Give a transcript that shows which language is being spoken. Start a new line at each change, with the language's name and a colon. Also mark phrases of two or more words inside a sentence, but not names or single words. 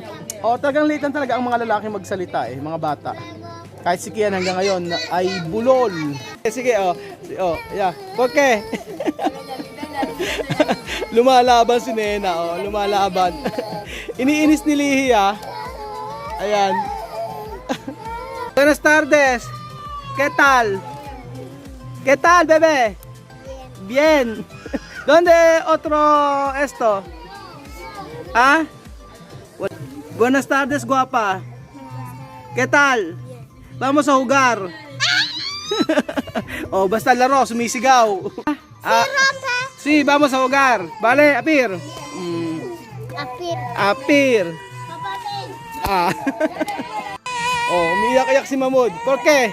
Filipino: O talagang litan talaga ang mga lalaki magsalita mga bata. Kahit si Kian hanggang ngayon ay bulol. Sige yeah. Okay. Lumalaban si Nena, lumalaban. Iniinis ni Lihi, Ayan.
Spanish: Buenas tardes. ¿Qué tal? ¿Qué tal, bebé? Bien. ¿Dónde otro esto? Buenas tardes, guapa. ¿Qué tal? Vamos a jugar.
Filipino: Basta laro, sumisigaw.
Spanish: Sí, vamos a jugar. Vale,
Filipino: Apir. Apir. Umiiyak-iyak si Mamud.
Spanish: ¿Por qué?